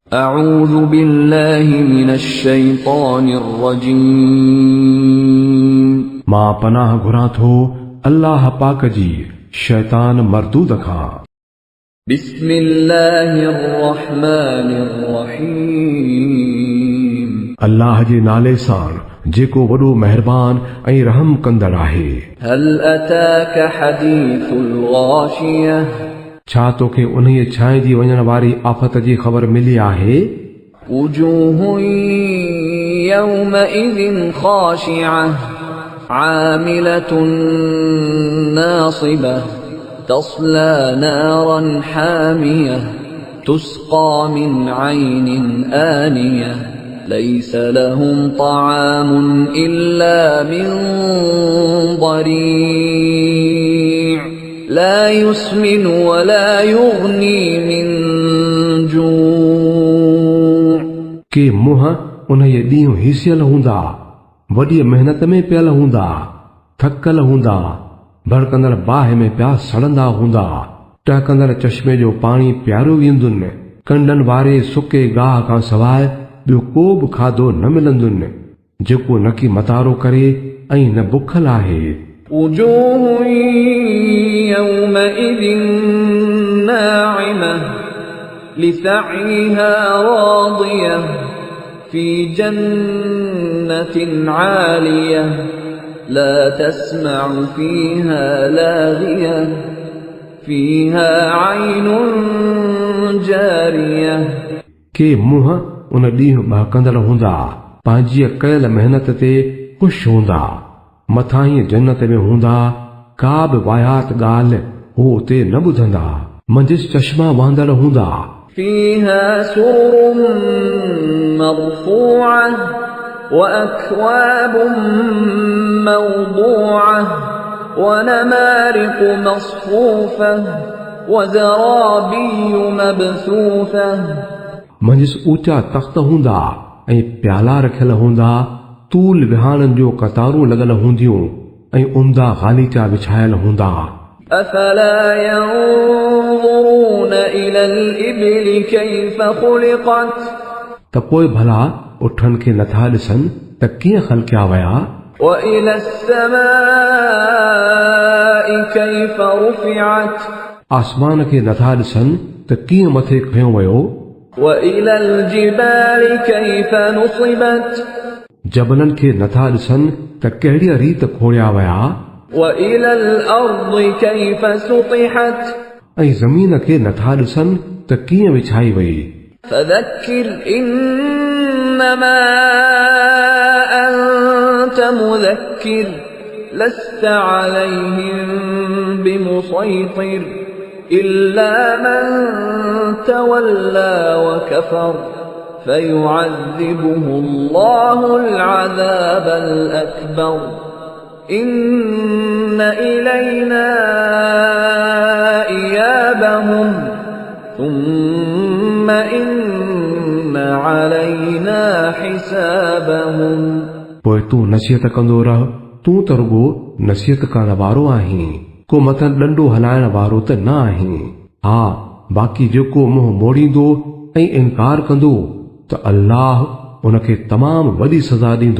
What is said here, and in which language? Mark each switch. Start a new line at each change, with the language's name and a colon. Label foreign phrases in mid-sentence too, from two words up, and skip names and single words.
Arabic: أعوذ بالله من الشيطان الرجيم
Sindhi: मां पनाह घुरां थो अल्लाह पाक जी शैतान मरदूद खां।
Arabic: بسم الله الرحمن الرحيم
Sindhi: अल्लाह जे नाले सां जेको वॾो मेहरबान ऐं रहम कंदड़ आहे।
Arabic: هل أتاك حديث الغاشية
Sindhi: छा तोखे उन्हीअ छांइजी वञण वारी आफ़त जी ख़बर मिली आहे?
Arabic: وجوه يومئذ خاشعة عاملة ناصبة تصلى نارا حامية تسقى من عين آنية ليس لهم طعام إلا من ضريع لا يسمن ولا يغني من جوع
Sindhi: के मुंह उन्हीअ ॾींहुं हिसियल हूंदा, वॾी मेहनत में पियल हूंदा, थकल हूंदा, भड़कंदड़ बाहि में पिया सड़ंदा हूंदा, टहकंदड़ चश्मे जो पाणी पियारियो वेंदुनि, कंडनि वारे सुके गाह खां सवाइ ॿियो को बि खाधो न मिलंदुनि, जेको न की मतारो करे ऐं न बुखल आहे।
Arabic: وجوه يومئذ ناعمة لسعيها راضية في جنة عالية لا تسمع فيها لاغية فيها عين جارية
Sindhi: के मुंह उन ॾींहुं बहकंदड़ हूंदा, पंहिंजी कयल महिनत ते ख़ुशि हूंदा, मथां ई जन्नत में हूंदा, का बि वायात ॻाल्हि हू उते न ॿुधंदा, मंझि चश्मा वांदड़ हूंदा।
Arabic: فيها سرر مرفوعة وأكواب موضوعة ونمارق مصفوفة وزرابي مبثوثة
Sindhi: मंझि ऊचा तख़्त हूंदा ऐं प्याला रखियल हूंदा, तूल विहाणनि जो कतारूं लॻल हूंदियूं ऐं उम्दा ग़ालीचा विछायल हूंदा।
Arabic: أفلا ينظرون إلى الإبل كيف خلقت
Sindhi: त पोइ भला उठनि खे नथा ॾिसनि त कीअं ख़लकिया विया,
Arabic: وإلى السماء كيف رفعت
Sindhi: आसमान खे नथा ॾिसनि त कीअं मथे खंयो वियो,
Arabic: وإلى الجبال كيف نصبت
Sindhi: जबलनि खे नथा ॾिसनि त कहिड़ीअ रीत खोड़िया विया,
Arabic: وإلى الأرض كيف سطحت
Sindhi: ऐं ज़मीन खे नथा ॾिसनि त कीअं विछाई वई।
Arabic: فذكر إنما أنت مذكر لست عليهم بمسيطر إلا من تولى وكفر فيعذبه الله العذاب الأكبر إن إلينا إيابهم ثم إن علينا حسابهم
Sindhi: पोइ तूं नसीहत कंदो रह, तूं त रुगो नसीहत करण वारो आहीं, को मथां ॾंडो हलाइण वारो त न आहीं। हा, बाक़ी जेको मुंहुं मोड़ींदो ऐं इनकार कंदो त अल्लाह उनखे तमामु वॾी सज़ा ॾींदो।